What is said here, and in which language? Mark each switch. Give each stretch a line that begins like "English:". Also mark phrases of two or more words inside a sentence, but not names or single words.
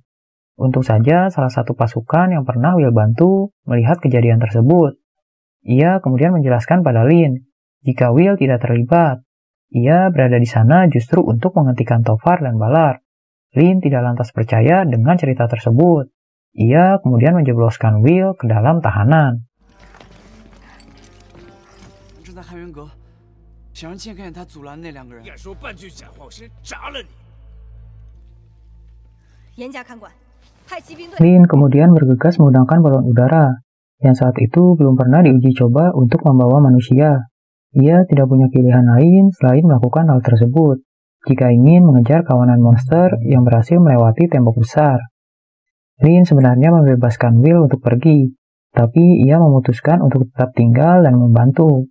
Indonesian: Untung saja salah satu pasukan yang pernah Will bantu melihat kejadian tersebut. Ia kemudian menjelaskan pada Lin, jika Will tidak terlibat. Ia berada di sana justru untuk menghentikan Tovar dan Ballard. Lin tidak lantas percaya dengan cerita tersebut. Ia kemudian menjebloskan Will ke dalam tahanan.
Chinese: 在汉元阁，想让剑看见他阻拦那两个人。敢说半句假话，我先铡了你！严加看管，派骑兵队。
Indonesian: Lin kemudian bergegas menggunakan balon udara, yang saat itu belum pernah diuji coba untuk membawa manusia. Ia tidak punya pilihan lain selain melakukan hal tersebut, jika ingin mengejar kawanan monster yang berhasil melewati tembok besar. Lin sebenarnya membebaskan Will untuk pergi, tapi ia memutuskan untuk tetap tinggal dan membantu.